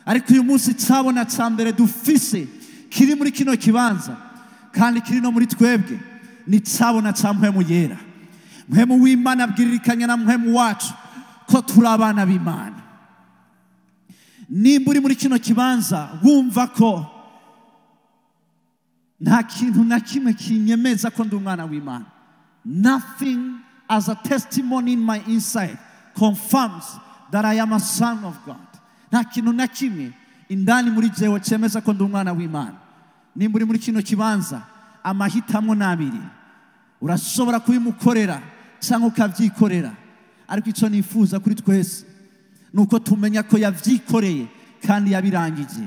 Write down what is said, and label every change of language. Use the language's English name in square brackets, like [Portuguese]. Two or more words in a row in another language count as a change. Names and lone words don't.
[Rundi] ariko uyu munsi cyabona cya mbere dufise kiri muri kino kibanza kandi kiri no muri twebwe ni cyabona cya Mpwemu Yera. Mpwemu w'Imana abwiririkanya na Mpwemu wacu ko turi abana b'Imana. Nimba uri muri kino kibanza wumva ko nta kintu na kimwe kinyemeza ko ndi umwana w'Imana, [English] nothing as a testimony in my inside confirms that I am a son of God. [Rundi] Nta kintu na kimwe indani muri jewe cyemeza ko ndi umwana w'Imana. Nimba uri muri kino kibanza amahitamo nabiri, urashobora kubimukorera cyangwa ukabyikorera, ariko icyo nifuza kuri twese nuko tumenya ko yavyikoreye kandi yabirangije.